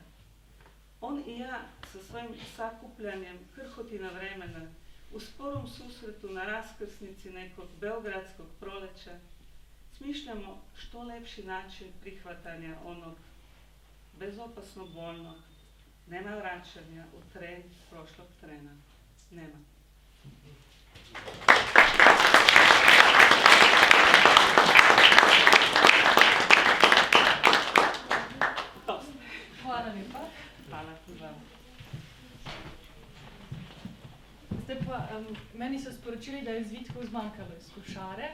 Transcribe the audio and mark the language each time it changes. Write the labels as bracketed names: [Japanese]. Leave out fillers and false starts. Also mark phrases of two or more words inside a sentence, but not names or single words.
[Serbian] On i ja sa svojim sakupljanjem krhotina vremena u sporom susretu na raskrsnici nekog beogradskog proleća smišljamo što lepši način prihvatanja onog bezopasno bolnog. Nema vraćanja u tren prošlog trena. Nema. Hvala lepa. [Slovenian] Hvala tudi vam. Zdaj pa, meni so sporočili, da je zvitkov zmanjkalo iz košare.